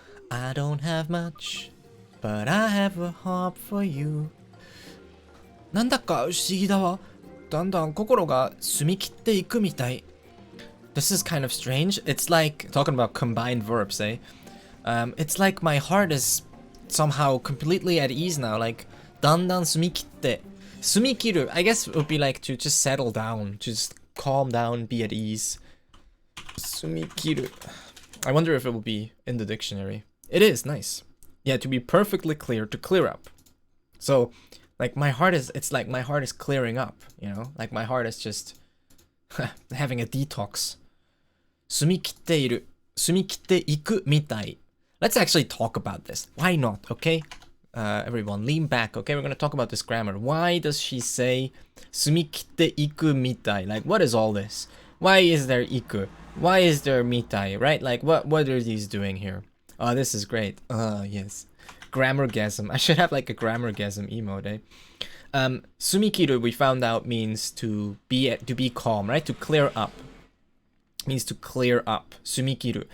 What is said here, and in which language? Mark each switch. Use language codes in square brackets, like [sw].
[en] I don't have much, but I have a heart for you. [ja] なんだか不思議だわ。だんだん心が澄み切っていくみたい。 [en] This is kind of strange. It's like talking about combined verbs, eh? It's like my heart is somehow completely at ease now. Like [ja] だんだん澄み切って。澄み切る. [en] I guess it would be like to just settle down, just calm down, be at ease. [ja] 澄み切る. [en] I wonder if it will be in the dictionary. It is nice. Yeah, to be perfectly clear, to clear up. So, like it's like my heart is clearing up, you know? Like my heart is just having a detox. [ja] 澄み切っている。澄み切っていくみたい. [en] Let's actually talk about this. Why not, okay? Everyone, lean back, okay? We're gonna talk about this grammar. Why does she say [ja] 澄み切っていくみたい? [en] Like, what is all this? Why is there いく? Why is there みたい, right? Like, what are these doing here? Oh, this is great. Yes. Grammargasm. I should have like a grammargasm emote, eh? Sumikiru, we found out, means to be calm, right? To clear up. Means to clear up. Sumikiru.